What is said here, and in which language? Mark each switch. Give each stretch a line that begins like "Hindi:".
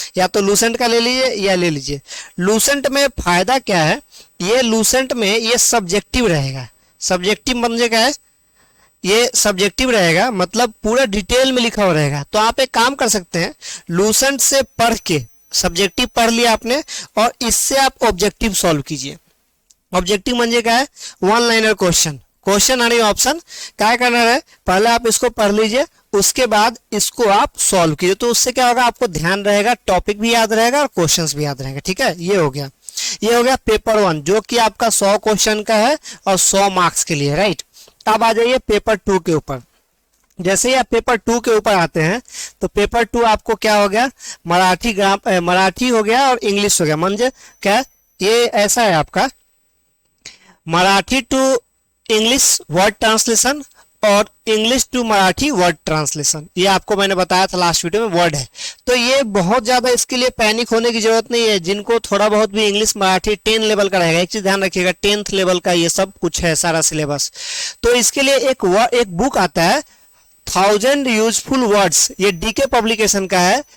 Hindi: या तो लूसेंट का ले लीजिए या ले लीजिए। लूसेंट में फायदा क्या है, ये लूसेंट में ये सब्जेक्टिव रहेगा। सब्जेक्टिव म्हणजे क्या है, ये सब्जेक्टिव रहेगा, मतलब पूरा डिटेल में लिखा हुआ रहेगा। तो आप एक काम कर सकते हैं, लूसेंट से पढ़ के सब्जेक्टिव पढ़ लिया आपने और इससे आप ऑब्जेक्टिव सॉल्व कीजिए।
Marathi: ऑब्जेक्टिव म्हणजे काय, 1 लाइनर क्वेश्चन आणि ऑप्शन।
Hindi: क्या करना है, पहले आप इसको पढ़ लीजिए, उसके बाद इसको आप सॉल्व कीजिए। तो उससे क्या होगा, आपको ध्यान रहेगा, टॉपिक भी याद रहेगा और क्वेश्चंस भी याद रहेंगे, ठीक है। ये हो गया पेपर 1 जो कि आपका 100 क्वेश्चन का है और 100 मार्क्स के लिए, राइट। अब आ जाइए पेपर 2 के ऊपर। जैसे ही आप पेपर 2 के ऊपर आते हैं तो पेपर 2 आपको क्या हो गया, मराठी हो गया और इंग्लिश हो गया। म्हणजे क्या, ये ऐसा है आपका Marathi to English word translation और English to Marathi word translation, ये आपको मैंने बताया था लास्ट वीडियो में वर्ड है। तो ये बहुत ज़्यादा, इसके लिए पैनिक होने की जरूरत नहीं है। जिनको थोड़ा बहुत भी इंग्लिश मराठी 10 लेवल का रहेगा, एक चीज़ ध्यान रखिएगा, 10th लेवल का ये सब कुछ है सारा सिलेबस। तो इसके लिए एक बुक आता है 1000 यूजफुल वर्ड्स, ये डीके पब्लिकेशन का है।